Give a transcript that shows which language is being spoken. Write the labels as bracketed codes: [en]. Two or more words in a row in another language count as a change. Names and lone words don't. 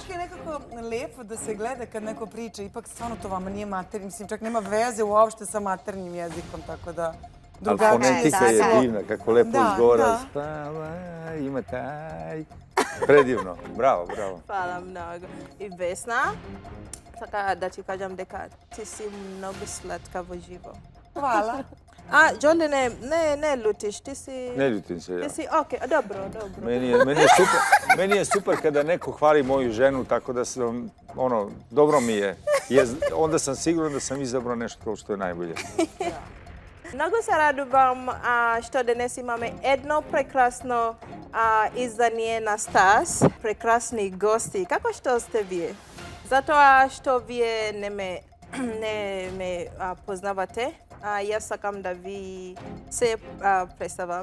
[sr] uvijek je nekako lepo da se gleda kad neko priča. Ipak stvarno to vama nije maternji. Mislim, čak nema veze uopšte sa maternjim jezikom, tako da... Ali drugačije fonetika je da. divna, kako lepo Da, izgovara. da. Spavaj, ima taj. Predivno, bravo, bravo. Hvala mnogo. I Vesna, [mk] така да ти кажам дека ти си многу сладка во живо. [sr] Hvala. [mk] А, Џоле, не лутиш, ти си... [sr] Ne ljutim se ja. [mk] Ти си, окей, добро. [sr] Meni je super kada neko hvali moju ženu, tako da sam, dobro mi je. Onda sam siguran da sam izabrao nešto što je najbolje. [mk] Многу се радувам што денес имаме едно прекрасно издание на Стас, прекрасни гости. Како што сте вие? Затоа што вие не ме познавате, јас сакам да ви се представам.